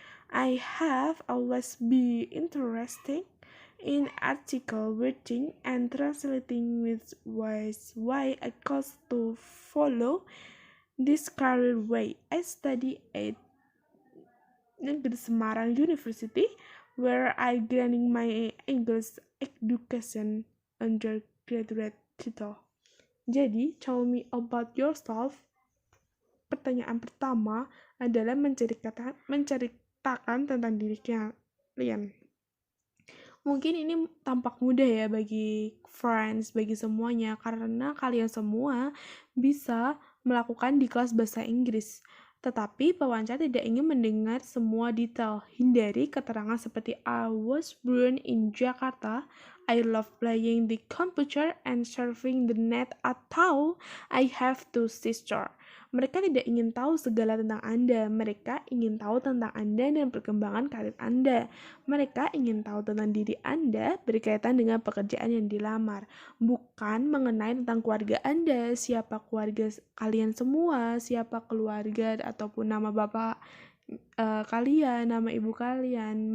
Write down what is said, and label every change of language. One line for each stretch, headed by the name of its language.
English: I have always been interested in article writing and translating, which was why I chose to follow this career way. I studied at Negeri Semarang University, where I gaining my English education undergraduate title. Jadi, tell me about yourself.
Indonesian: Pertanyaan pertama adalah menceritakan tentang diri kalian. Mungkin ini tampak mudah ya bagi friends, bagi semuanya, karena kalian semua bisa melakukan di kelas bahasa Inggris. Tetapi pewawancara tidak ingin mendengar semua detail. Hindari keterangan seperti
English: I was born in Jakarta, I love playing the computer and surfing the net,
Indonesian: atau
English: I have 2 sisters.
Indonesian: Mereka tidak ingin tahu segala tentang Anda. Mereka ingin tahu tentang Anda dan perkembangan karir Anda. Mereka ingin tahu tentang diri Anda berkaitan dengan pekerjaan yang dilamar, bukan mengenai tentang keluarga Anda, siapa keluarga kalian semua, siapa keluarga ataupun nama bapak kalian, nama ibu kalian.